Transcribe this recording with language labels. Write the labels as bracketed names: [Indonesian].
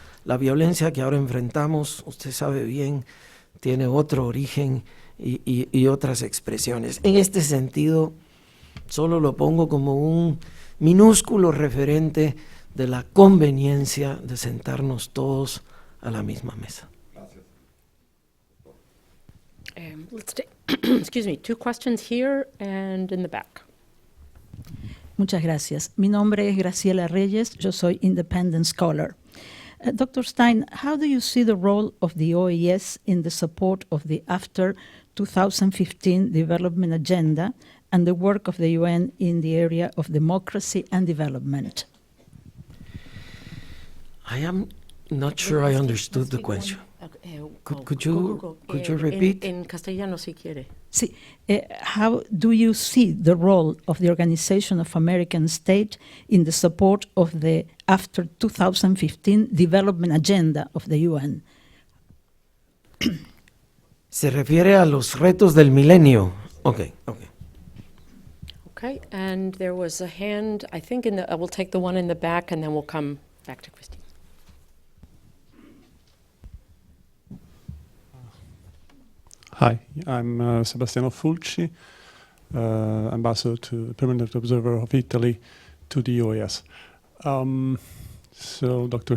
[Spanish] La violencia que ahora enfrentamos, usted sabe bien, tiene otro origen y otras expresiones. En este sentido, solo lo pongo como un minúsculo referente de la conveniencia de sentarnos todos a la misma mesa. [English] Let's take, excuse me, 2 questions here and in the back. [Spanish] Muchas gracias. Mi nombre es Graciela Reyes. Yo soy [English] independent scholar. Dr. Stein, how do you see the role of the OAS in the support of the after 2015 development agenda and the work of the UN in the area of democracy and development? I am not sure I understood the question. Could you repeat? [Spanish] En castellano, si quiere. Sí. [English] How do you see the role of the Organization of American States in the support of the after 2015 development agenda of the UN? [Spanish] Se refiere a los retos del milenio. [English] Okay. Okay, and there was a hand, I think, we'll take the one in the back, and then we'll come back to Christine. Hi, I'm Sebastiano Fulci, ambassador to Permanent Observer of Italy to the OAS. So, Dr.